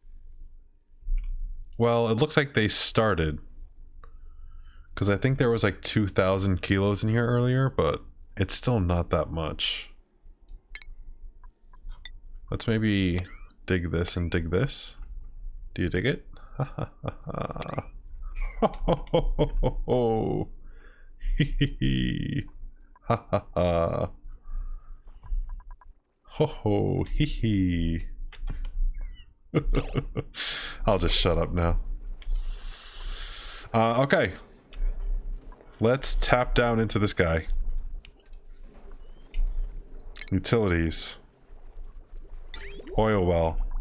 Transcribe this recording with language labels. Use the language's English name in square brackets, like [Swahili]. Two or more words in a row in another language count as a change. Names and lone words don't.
[English] Well, it looks like they started. Because I think there was like 2,000 kilos in here earlier, but it's still not that much. Let's maybe dig this and dig this. Do you dig it? Ha ha ha ha. Ho ho ho ho ho ho. Hee hee hee. Ha ha ha. Ho ho hee hee. I'll just shut up now. Okay. Let's tap down into this guy. Utilities. Oil well.